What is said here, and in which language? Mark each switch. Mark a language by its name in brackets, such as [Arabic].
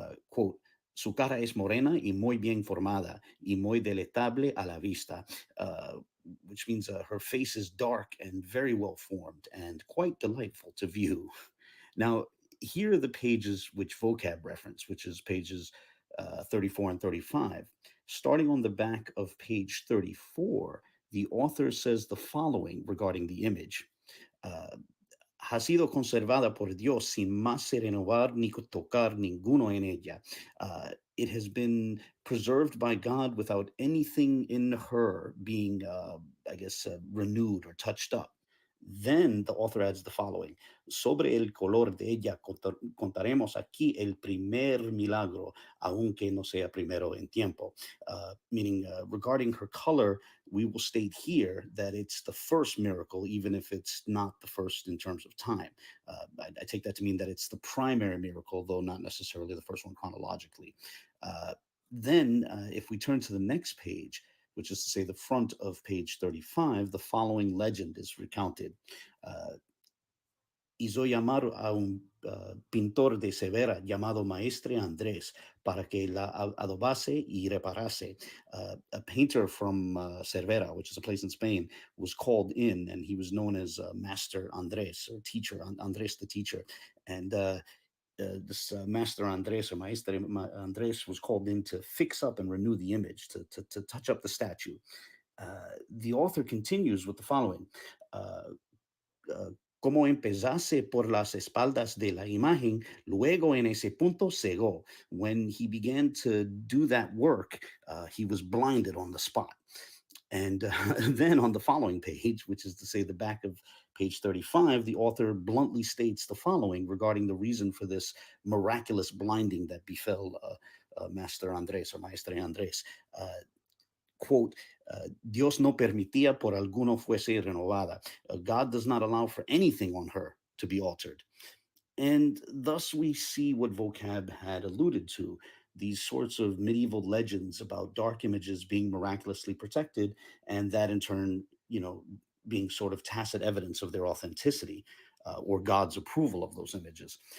[English] Quote, [Spanish] Su cara es morena y muy bien formada y muy delectable a la vista, [English] which means her face is dark and very well formed and quite delightful to view. Now, here are the pages which Vocab reference, which is pages 34 and 35. Starting on the back of page 34, the author says the following regarding the image. [Spanish] Ha sido conservada por Dios sin más renovar ni tocar ninguno en ella. [English] It has been preserved by God without anything in her being, renewed or touched up. Then the author adds the following. [Spanish] Sobre el color de ella contaremos aquí el primer milagro, aunque no sea primero en tiempo. [English] Meaning, regarding her color, we will state here that it's the first miracle, even if it's not the first in terms of time. I take that to mean that it's the primary miracle, though not necessarily the first one chronologically. Then, if we turn to the next page, which is to say the front of page 35, the following legend is recounted. [Spanish] Hizo llamar a un pintor de Severa llamado Maestre Andrés para que la adobase y reparase. [English] A painter from Cervera, which is a place in Spain, was called in, and he was known as Master Andrés, or teacher, Andrés the teacher. And this master Andres or Maestre Andres was called in to fix up and renew the image, to touch up the statue. The author continues with the following. [Spanish] Como empezase por las espaldas de la imagen, luego en ese punto cegó. [English] When he began to do that work, he was blinded on the spot. And then on the following page, which is to say the back of page 35, the author bluntly states the following regarding the reason for this miraculous blinding that befell Master Andres or Maestre Andres. [Spanish] Quote, Dios no permitía por alguno fuese renovada. [English] God does not allow for anything on her to be altered. And thus we see what vocab had alluded to, these sorts of medieval legends about dark images being miraculously protected, and that in turn, being sort of tacit evidence of their authenticity or God's approval of those images.